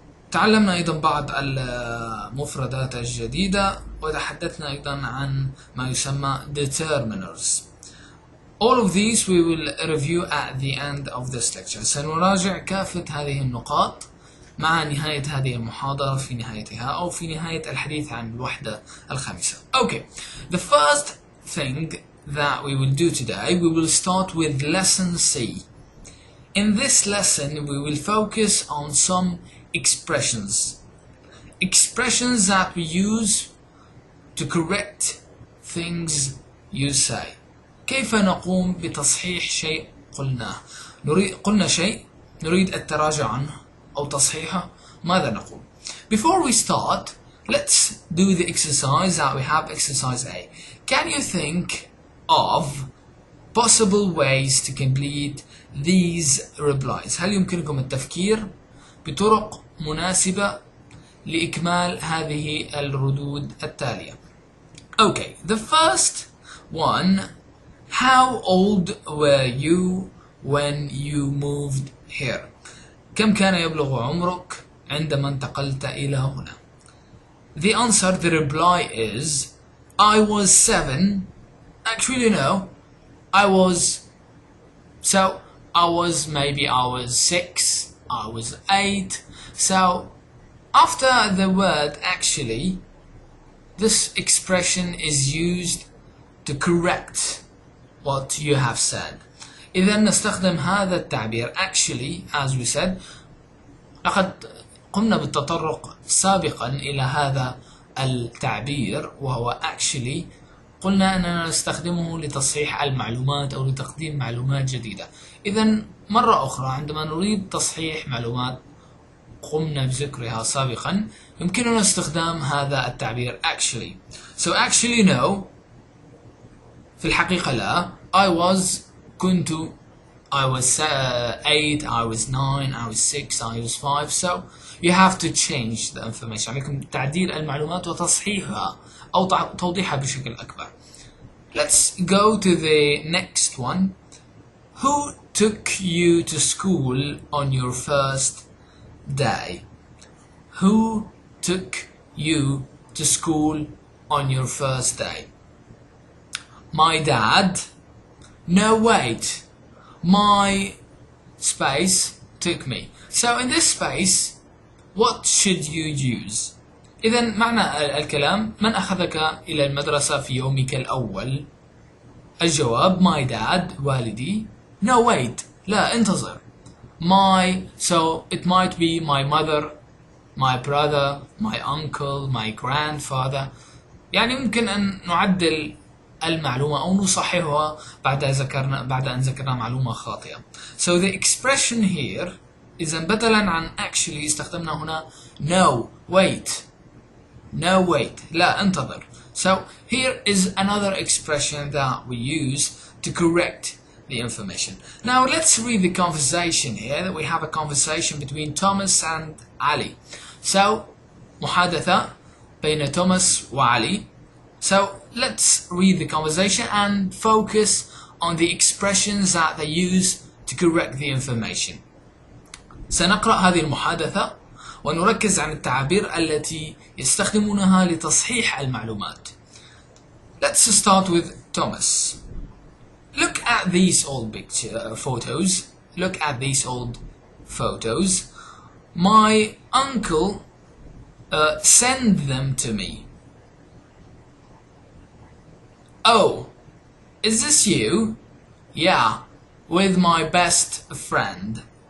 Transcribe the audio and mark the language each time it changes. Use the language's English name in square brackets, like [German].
[Arabic] تعلمنا أيضا بعض المفردات الجديدة وتحدثنا أيضا عن ما يسمى determiners. [English] All of these we will review at the end of this lecture. [Arabic] سنراجع كافة هذه النقاط مع نهاية هذه المحاضرة في نهايتها أو في نهاية الحديث عن الوحدة الخامسة. [English] Okay, the first thing that we will do today, we will start with lesson C. In this lesson, we will focus on some expressions that we use to correct things you say. [Arabic] كيف نقوم بتصحيح شيء قلناه؟ قلنا شيء نريد التراجع عنه أو تصحيحه، ماذا نقول؟ [English] Before we start, let's do the exercise that we have, exercise A. Can you think of possible ways to complete these replies? [Arabic] هل يمكنكم التفكير بطرق مناسبة لإكمال هذه الردود التالية؟ [English] Okay, the first one, how old were you when you moved here? [Arabic] كم كان يبلغ عمرك عندما انتقلت إلى هنا؟ [English] The answer, the reply is, I was 7. Actually no, I was 6, I was 8. So after the word actually, this expression is used to correct what you have said. [Arabic] إذا نستخدم هذا التعبير actually, [English] as we said. [Arabic] لقد قمنا بالتطرق سابقا إلى هذا التعبير وهو actually. قلنا أننا نستخدمه لتصحيح المعلومات أو لتقديم معلومات جديدة. إذا مرة أخرى عندما نريد تصحيح معلومات قمنا بذكرها سابقا، يمكننا استخدام هذا التعبير actually. [English] So actually no، [Arabic] في الحقيقة لا. [English] I was 8, I was 9, I was 6, I was 5. So you have to change the information. [Arabic] عليكم تعديل المعلومات وتصحيحها أو توضيحها بشكل أكبر. [English] Let's go to the next one. Who took you to school on your first day? Who took you to school on your first day? My dad. No, wait. My space took me. So in this space, what should you use? [Arabic] إذا معنى الكلام، من أخذك إلى المدرسة في يومك الأول؟ الجواب [English] my dad، [Arabic] والدي. [English] No wait، [Arabic] لا انتظر. [English] So it might be my mother my brother, my uncle, my grandfather. [Arabic] يعني ممكن أن نعدل المعلومة أو نصححها بعد أن ذكرنا معلومة خاطئة. [English] So the expression here [Arabic] إذا بدلا عن actually استخدمنا هنا [English] no wait. [Arabic] لا انتظر. [English] So here is another expression that we use to correct the information. Now let's read the conversation here. That we have a conversation between Thomas and Ali. [Arabic] So محادثة بين توماس وعلي. [English] So let's read the conversation and focus on the expressions that they use to correct the information. [Arabic] سنقرأ هذه المحادثة ونركز عن التعابير التي يستخدمونها لتصحيح المعلومات. [English] Let's start with Thomas. Look at these old photos. Look at these old photos. My uncle sent them to me. Oh, is this you? Yeah, with my best friend.